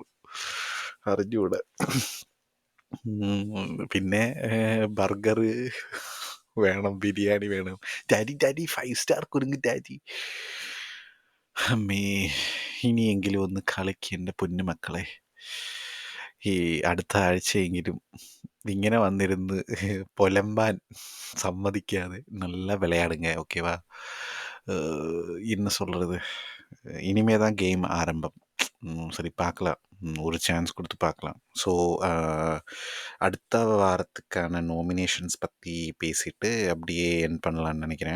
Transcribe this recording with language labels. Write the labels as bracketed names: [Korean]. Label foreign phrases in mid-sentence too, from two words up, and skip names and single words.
[Malayalam] അറിഞ്ഞൂടാ. പിന്നെ ബർഗർ വേണം, ബിരിയാണി വേണം. ഡാഡി ഡാഡി 5 സ്റ്റാർ കുരുങ്ങ് ഡാഡി. അമ്മേ, ഇനിയെങ്കിലും ഒന്ന് കളിക്ക് എൻ്റെ പൊന്നു മക്കളെ. ഈ അടുത്ത ആഴ്ചയെങ്കിലും ഇങ്ങനെ വന്നിരുന്ന് പൊലമ്പാൻ സമ്മതിക്കാതെ [Tamil] நல்லா விளையாடுங்க, ஓகேவா? என்ன சொல்கிறது, இனிமே தான் கேம் ஆரம்பம். சரி பார்க்கலாம். ஒரு சான்ஸ் கொடுத்து பார்க்கலாம். ஸோ அடுத்த வாரத்துக்கான நாமினேஷன்ஸ் பற்றி பேசிட்டு அப்படியே என் பண்ணலான்னு நினைக்கிறேன்.